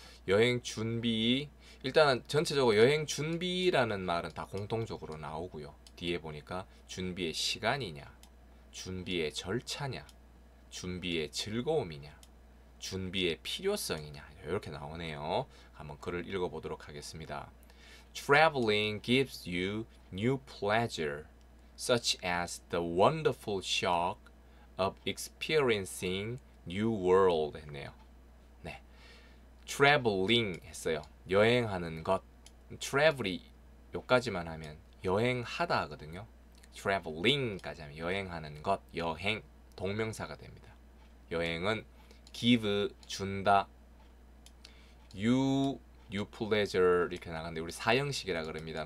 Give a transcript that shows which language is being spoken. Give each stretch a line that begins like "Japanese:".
Korean: 여행 준비, 일단은 전체적으로 여행 준비라는 말은 다 공통적으로 나오고요. 뒤에 보니까 준비의 시간이냐, 준비의 절차냐, 준비의 즐거움이냐, 준비의 필요성이냐 이렇게 나오네요. 한번 글을 읽어보도록 하겠습니다.
English: Traveling gives you new pleasure, such as the wonderful shock of experiencing new world
Korean: 했네요. 네, traveling 했어요. 여행하는 것. travel이 요까지만 하면 여행하다 하거든요. traveling까지 하면 여행하는 것, 여행 동명사가 됩니다. 여행은 give 준다.
English: you pleasure
Korean: 이렇게 나가는데 우리 사형식이라 그럽니다.